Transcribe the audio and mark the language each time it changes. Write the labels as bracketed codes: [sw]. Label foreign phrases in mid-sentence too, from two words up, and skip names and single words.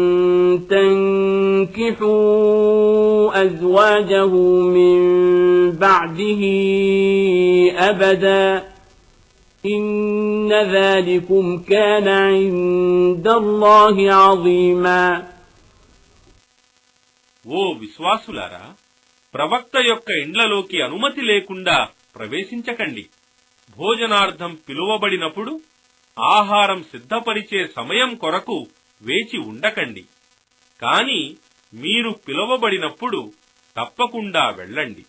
[ar] تنكحوا أزواجه من بعده أبدا إن ذلكم كان عند الله عظيما. [te] ఓ విశ్వాసులారా, ప్రవక్త యొక్క ఇండ్లలోకి అనుమతి లేకుండా ప్రవేశించకండి. భోజనార్థం పిలువబడినప్పుడు ఆహారం సిద్ధపరిచే సమయం కొరకు వేచి ఉండకండి. కాని మీరు పిలువబడినప్పుడు తప్పకుండా వెళ్ళండి.